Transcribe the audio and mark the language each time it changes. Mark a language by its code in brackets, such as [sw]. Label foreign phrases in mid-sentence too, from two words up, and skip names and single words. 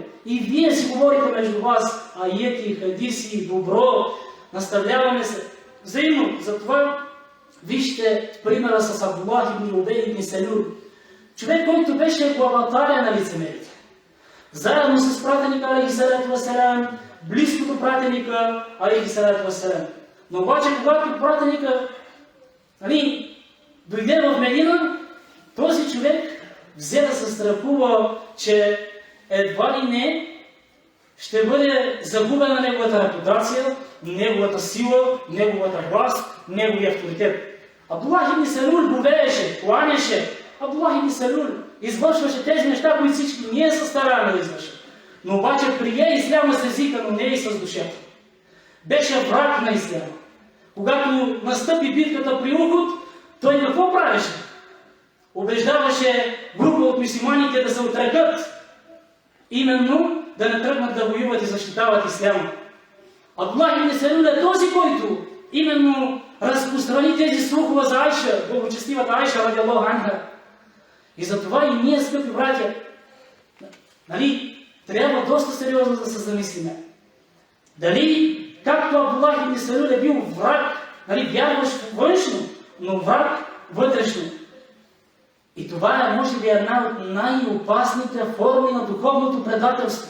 [bg] И вие си говорите между вас аети, хадиси, добро, наставляваме се взаимно. Затова вижте примера с Абдуллах ибн Убей ибн Салул. Човек, който беше главатаря на лицемерите. Заедно с пратеника, [ar] عليه الصلاة والسلام, [bg] близко до пратеника, [ar] عليه الصلاة والسلام. [bg] Но обаче, когато пратеника дойде в Медина, този човек взе да се страхува, че едва ли не ще бъде загубена неговата репутация, неговата сила, неговата власт, неговия авторитет. Абдуллах ибн Салул говееше, кланяше. Абдуллах ибн Салул извършваше тези неща, които всички ние се стараем да извършим. Но обаче прие исляма с езика, но не и с душата. Беше враг на исляма. Когато настъпи битката при Ухуд, той какво правеше? Убеждаваше група от мюсюлманите да се отрекат, именно да не тръгнат да воюват и защитават исляма. Абдуллах ибн Салул е този, който именно разпространи тези слухове за Айша, благочестивата Айша, [ar] رضي الله عنها. [bg] И затова и ние, скъпи братя, трябва доста сериозно да се замислиме. Дали, както Абдуллах ибн Салул е бил враг, вярващ външно, но враг вътрешно. И това е, може би, една от най-опасните форми на духовното предателство.